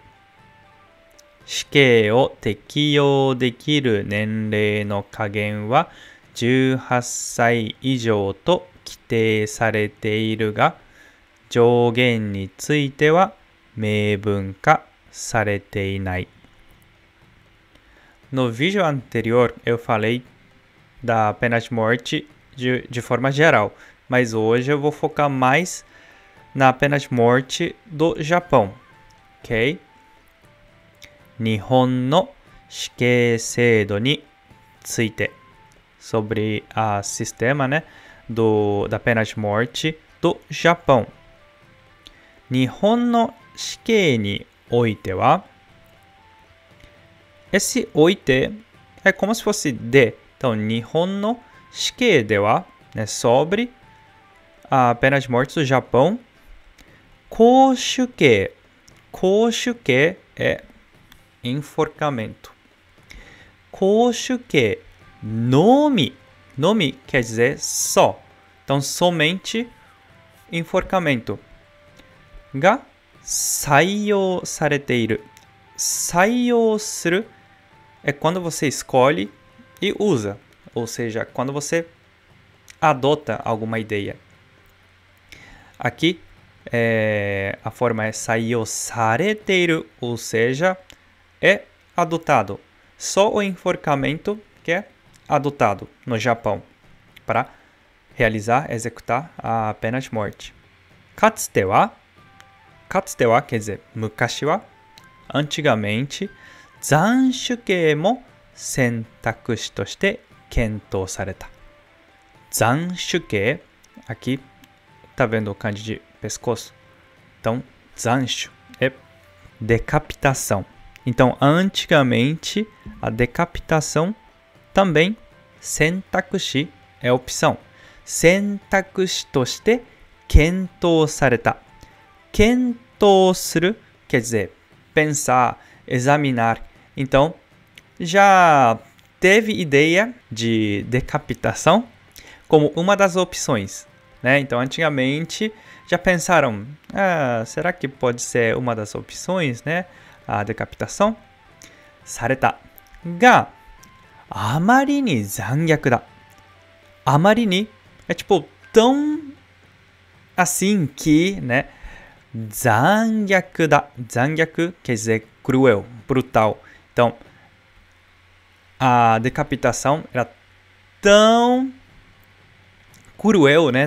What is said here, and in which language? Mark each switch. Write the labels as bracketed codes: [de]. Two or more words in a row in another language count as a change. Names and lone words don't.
[ja] 死刑を適用できる年齢の下限は18歳以上と規定されているが、上限については明文化されていない。 [pt] No vídeo anterior eu falei da pena de morte de forma geral, mas hoje eu vou focar mais na pena de morte do Japão, ok? [ja] 日本の死刑制度について, [pt] sobre o sistema, né, da pena de morte do Japão. [ja] 日本の死刑においては, [pt] esse oite é como se fosse de. Então, [ja] 日本の死刑では, [pt] né, sobre a pena de morte do Japão. [ja] Koushuke. [pt] Koushuke é enforcamento. [ja] 絞首刑のみ. [pt] Nomi quer dizer só. Então, somente enforcamento. [ja] が採用されている. 採用する [pt] é quando você escolhe e usa. Ou seja, quando você adota alguma ideia. Aqui, a forma é [ja] 採用されている, [pt] ou seja, é adotado. Só o enforcamento que é adotado no Japão para executar a pena de morte. [ja] かつては [pt] quer dizer [ja] 昔は, antigamente, 斬首刑も選択肢として検討された. Zanshukei, [pt] aqui tá vendo o kanji de pescoço? Então, zanshu é decapitação. Então, antigamente, a decapitação também, sentakushi é opção. [ja] 選択肢として検討された. 検討する [pt] quer dizer pensar, examinar. Então, já teve ideia de decapitação como uma das opções, né? Então, antigamente, já pensaram, será que pode ser uma das opções, né? A decapitação? [ja] された。が、あまりに残虐だ. あまりに [pt] é tipo tão assim que, né? [ja] 残虐だ. [pt] Zangyaku quer dizer cruel, brutal. Então, a decapitação era tão cruel, né?